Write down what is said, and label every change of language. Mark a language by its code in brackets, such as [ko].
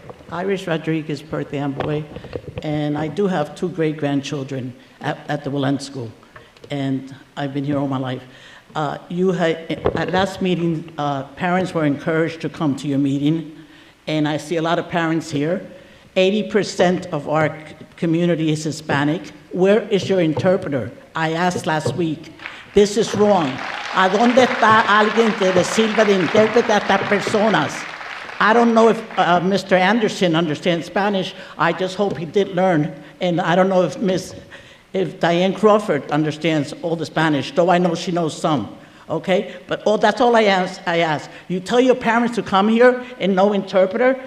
[en] Iris Rodriguez, Perth Amboy, and I do have 2 great-grandchildren at the Willen School, and I've been here all my life. At last meeting, parents were encouraged to come to your meeting, and I see a lot of parents here. 80% of our community is Hispanic. Where is your interpreter? I asked last week. This is wrong. [es] ¿A dónde está alguien que le sirva de intérprete a estas personas? [en] I don't know if Mr. Anderson understands Spanish. I just hope he did learn. And I don't know if Diane Crawford understands all the Spanish, though I know she knows some. Okay? But that's all I ask. You tell your parents to come here and no interpreter?